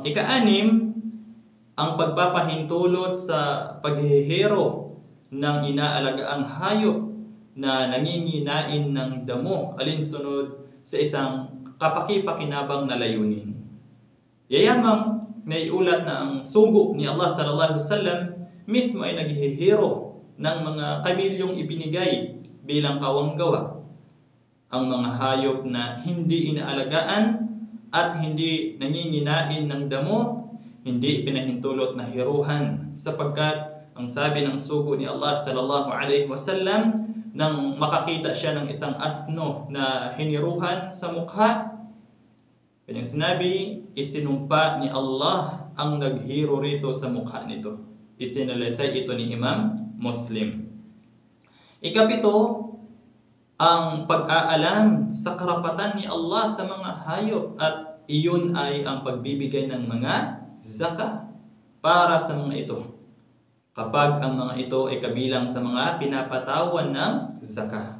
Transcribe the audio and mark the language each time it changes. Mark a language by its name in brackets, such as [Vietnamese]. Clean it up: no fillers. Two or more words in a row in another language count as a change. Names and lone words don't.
[Filipino] Pang ika-6, ang pagpapahintulot sa paghihiro ng inaalagaang hayop na nanginginain ng damo alinsunod sa isang kapaki-pakinabang na layunin. Yayamang naiulat na ang sugo ni Allah [Arabic] صلى الله عليه وسلم [Filipino] mismo ay naghihiro ng mga kamilyong ibinigay bilang kawanggawa. Ang mga hayop na hindi inaalagaan at hindi nanginginain ng damo, hindi pinahintulot na hiruhan, sapagkat ang sabi ng sugo ni Allah [Arabic] صلى الله عليه وسلم, [Filipino] nang makakita siya ng isang asno na hiniruhan sa mukha, kanyang sinabi, isinumpa ni Allah ang naghiro rito sa mukha nito. Isinalaysay ito ni Imam Muslim. Ikapito, ang pag-aalam sa karapatan ni Allah sa mga hayop, at iyon ay ang pagbibigay ng mga zakah para sa mga ito, kapag ang mga ito ay kabilang sa mga pinapatawan ng zakah.